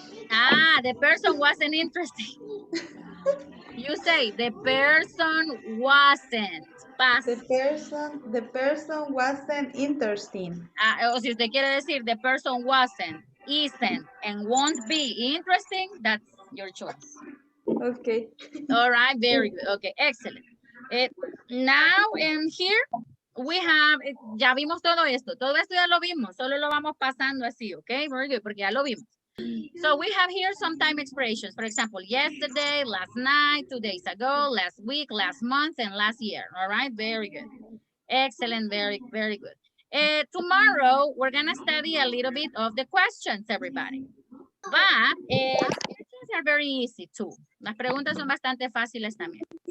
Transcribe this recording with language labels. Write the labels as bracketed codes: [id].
[en] Ah, the person wasn't interesting. You say the person wasn't. Past. The person wasn't interesting. [es] O si usted quiere decir [en] the person wasn't, isn't, and won't be interesting, that's your choice. Okay. All right, very good. Okay, excellent. Now in here we have, [es] ya vimos todo esto ya lo vimos, solo lo vamos pasando así, [en] okay, very good, [es] porque ya lo vimos. [en] So we have here some time expressions. For example, yesterday, last night, 2 days ago, last week, last month, and last year. All right, very good. Excellent, very, very good. Tomorrow, we're gonna study a little bit of the questions, everybody. But questions are very easy too. [es] Las preguntas son bastante fáciles también.